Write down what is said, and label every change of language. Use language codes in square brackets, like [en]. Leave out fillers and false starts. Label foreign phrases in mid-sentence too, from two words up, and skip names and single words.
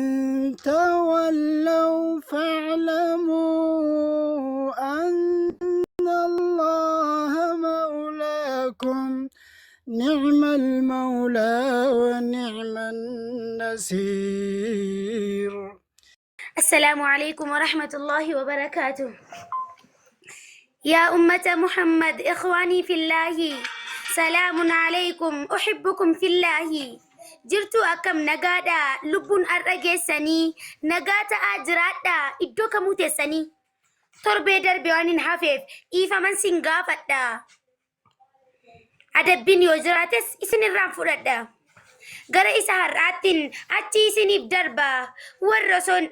[ar] تولوا فاعلموا أن الله مولاكم نعم المولى ونعم النصير. السلام عليكم ورحمة الله وبركاته. يا أمة محمد إخواني في الله سلام عليكم أحبكم في الله. [om] jirtu akkam nagaadha lubbuun har'a geessanii nagaa ta'aa jiraadha iddoo kamuu teessanii torbee darbe waan hin hafeef dhiifaman sin gaafadha adabbiin yoo jiraates isinirraan fudhadha gara isa har'aattiin achi isiniif darba warra osoo hin